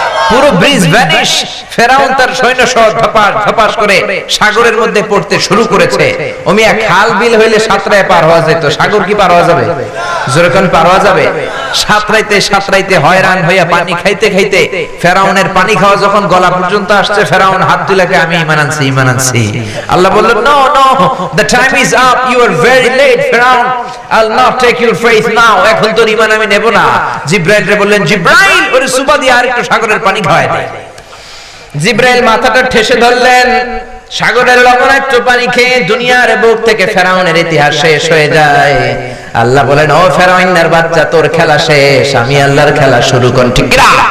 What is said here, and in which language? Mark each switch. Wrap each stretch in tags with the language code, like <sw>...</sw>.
<bn>পুরো bridge vanish. ফেরাউন তার সৈন্য সহ ধপাস ধপাস করে সাগরের মধ্যে পড়তে শুরু করেছে। ওমিয়া খাল বিল হইলে সাঁতরায় পার হওয়া যেত, সাগর কি পার হওয়া যাবে? যেরকম পার হওয়া যাবে। সাঁতরাইতে সাঁতরাইতে হয়রান হইয়া পানি খাইতে খাইতে ফেরাউনের পানি খাওয়া যখন গলা পর্যন্ত আসছে, ফেরাউন হাত তুলে আমি ঈমান আনছি, ঈমান আনছি। আল্লাহ বললেন,</bn> <en>No no, the time is up, you are very late ফেরাউন, I'll not take your faith now.</en> <bn>এখন তোর ঈমান আমি নেব না। জিব্রাইল রে বললেন, জিব্রাইল, ওরে সুবা দিয়ে আরেকটু সাগরের পানি খাওয়ায় দে। জিব্রাইল মাথাটা ঠেসে ধরলেন। সাগরের লবণাক্ত পানি খেয়ে দুনিয়ার বুক থেকে ফেরাউনের ইতিহাস শেষ হয়ে যায়। আল্লাহ বলেন, ও ফেরাউনের বাচ্চা, তোর খেলা শেষ, আমি আল্লাহর খেলা শুরু কর। ঠিক না?</bn>